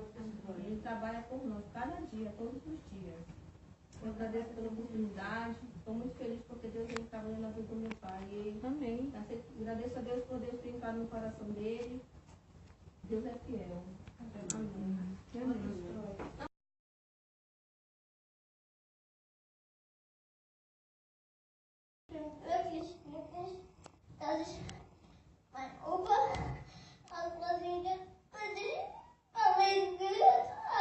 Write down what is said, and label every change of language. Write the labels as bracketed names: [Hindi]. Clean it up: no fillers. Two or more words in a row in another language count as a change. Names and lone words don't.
[Portuguese] Ele trabalha por nós, cada dia, todos os dias. Eu agradeço pela oportunidade. Estou muito feliz porque Deus vem trabalhando na vida do meu pai. Amém. Agradeço a Deus por Deus ter entrado no coração dele. Deus é fiel. Amém. Amém. [German] Das ist mein Opa, aus Brasilien, und ich habe ihn gehört.